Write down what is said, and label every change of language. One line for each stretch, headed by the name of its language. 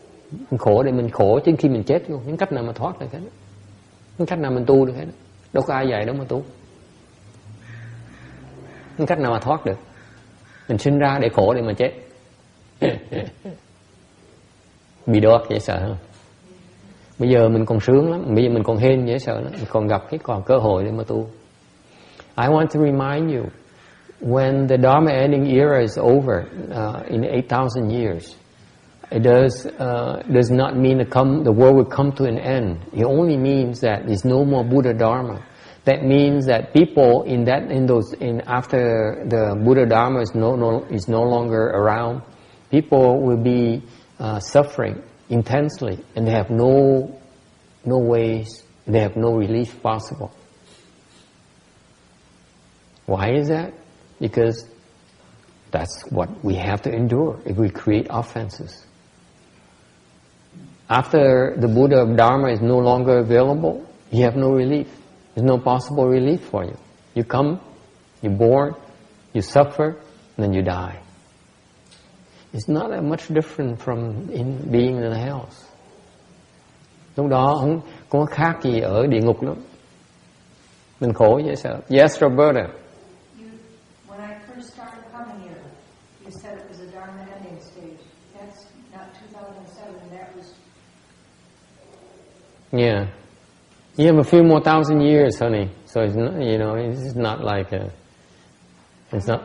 Vietnamese: Mình khổ để mình khổ chứ khi mình chết luôn, những cách nào mà thoát được hết, những cách nào mình tu được hết, đâu có ai dạy đâu mà tu, những cách nào mà thoát được. Mình sinh ra để khổ để mà chết. Bị đọt dễ sợ không? Bây giờ mình còn sướng lắm, bây giờ mình còn hên dễ sợ lắm, mình còn gặp còn cơ hội để mà tu.
English: I want to remind you, when the Dharma ending era is over in 8,000 years, it does not mean the world will come to an end. It only means that there's no more Buddha Dharma. That means that people after the Buddha Dharma is no longer around, people will be suffering intensely, and they have no ways, they have no relief possible. Why is that? Because that's what we have to endure if we create offenses. After the Buddha Dharma is no longer available, you have no relief. There's no possible relief for you. You come, you're born, you suffer, and then you die. It's not that much different from being in the hells.
Vietnamese: Lúc đó không có khác gì ở địa ngục lắm. Mình khổ dễ sợ. Yes, Roberta.
English: When I first started coming here, you said it was a Dharma ending stage. That's not 2007. That was. Yeah. You have a few more thousand years, honey. So it's not, it's not like it's not.